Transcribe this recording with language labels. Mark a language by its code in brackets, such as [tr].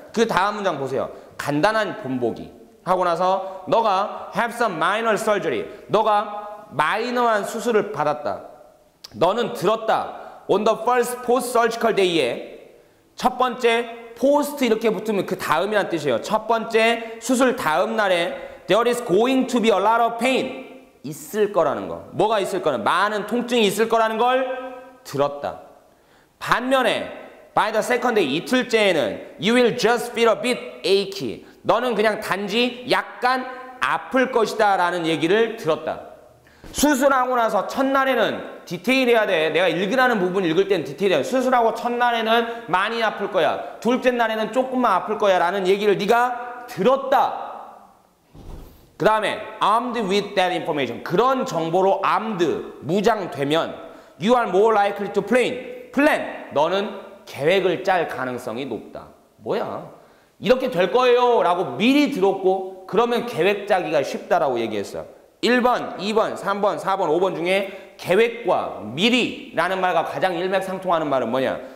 [ko] 그 다음 문장 보세요. 간단한 본보기 하고 나서 너가 [en] have some minor surgery. [ko] 너가 마이너한 수술을 받았다. 너는 들었다. [en] On the first post-surgical day [ko] 에 첫 번째 post 이렇게 붙으면 그 다음이란 뜻이에요. 첫 번째 수술 다음 날에 [en] there is going to be a lot of pain. [ko] 있을 거라는 거. 뭐가 있을 거는 많은 통증이 있을 거라는 걸 들었다. 반면에 [en] by the second day [ko] 이틀째에는 [en] you will just feel a bit achy. [ko] 너는 그냥 단지 약간 아플 것이다 라는 얘기를 들었다. 수술하고 나서 첫날에는 디테일해야 돼. 내가 읽으라는 부분 읽을 땐 디테일해야 돼. 수술하고 첫날에는 많이 아플 거야. 둘째 날에는 조금만 아플 거야 라는 얘기를 네가 들었다. 그 다음에 [en] armed with that information. [ko] 그런 정보로 [en] armed, [ko] 무장되면 [en] you are more likely to plan. [ko] 너는 계획을 짤 가능성이 높다. 뭐야? 이렇게 될 거예요 라고 미리 들었고 그러면 계획 짜기가 쉽다라고 얘기했어요. 1번, 2번, 3번, 4번, 5번 중에 계획과 미리라는 말과 가장 일맥상통하는 말은 뭐냐?